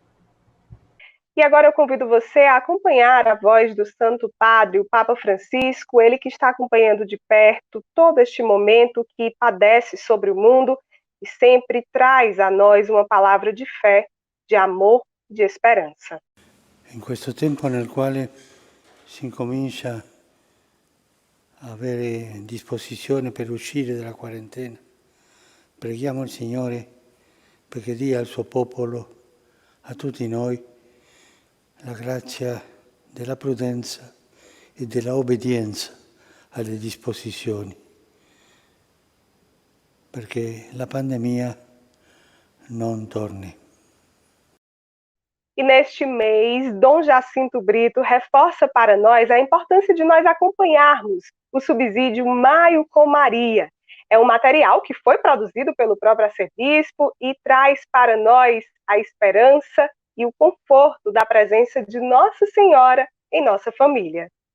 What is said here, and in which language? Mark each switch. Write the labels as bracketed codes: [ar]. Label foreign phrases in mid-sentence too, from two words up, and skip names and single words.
[pt] E agora eu convido você a acompanhar a voz do Santo Padre, o Papa Francisco, ele que está acompanhando de perto todo este momento que padece sobre o mundo e sempre traz a nós uma palavra de fé, de amor, de esperança. [it] In questo tempo nel quale si incomincia a avere disposizione per uscire dalla quarantena, preghiamo il Signore perché dia al suo popolo, a tutti noi, la grazia della prudenza e della obbedienza alle disposizioni, perché la pandemia non torni. [pt] E neste mês, Dom Jacinto Brito reforça para nós a importância de nós acompanharmos o subsídio Maio com Maria. É um material que foi produzido pelo próprio arcebispo e traz para nós a esperança e o conforto da presença de Nossa Senhora em nossa família.